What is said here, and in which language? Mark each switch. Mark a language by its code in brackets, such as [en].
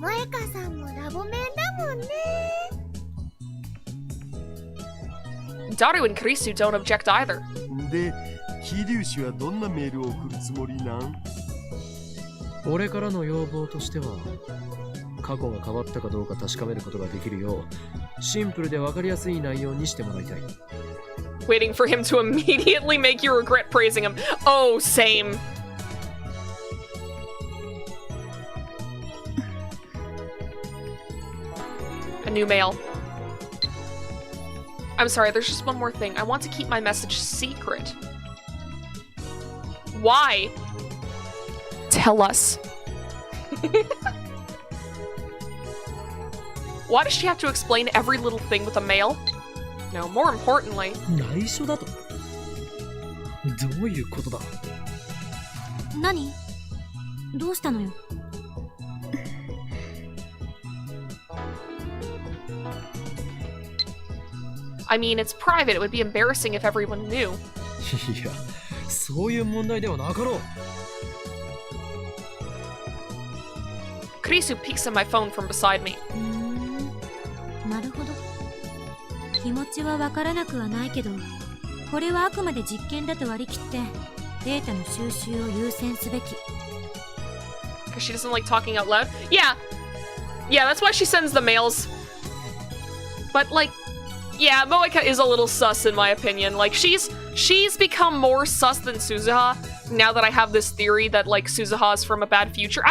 [ja] 萌香さんもラボメンだもんね。 [en] Daru and Kurisu don't object either. [ja] で、桐生氏はどんなメールを送るつもりなん？俺からの要望としては、過去が変わったかどうか確かめることができるよう、シンプルで分かりやすい内容にしてもらいたい。 [en] Waiting for him to immediately make you regret praising him. Oh, same. A new mail. I'm sorry, there's just one more thing. I want to keep my message secret. Why? Tell us. Why does she have to explain every little thing with a mail? No, more importantly. [ja] 内緒だと？どういうことだ？何？どうしたのよ？ [en] I mean, it's private. It would be embarrassing if everyone knew. [ja] いや、そういう問題ではなかろう。 [en] Kurisu peeks at my phone from beside me. [ja] なるほど。気持ちはわからなくはないけど、これはあくまで実験だと割り切ってデータの収集を優先すべき。 [en] Because she doesn't like talking out loud? Yeah, that's why she sends the mails. But like, yeah, Moeka is a little sus in my opinion. Like, she's become more sus than Suzuha now that I have this theory that like Suzuha is from a bad future.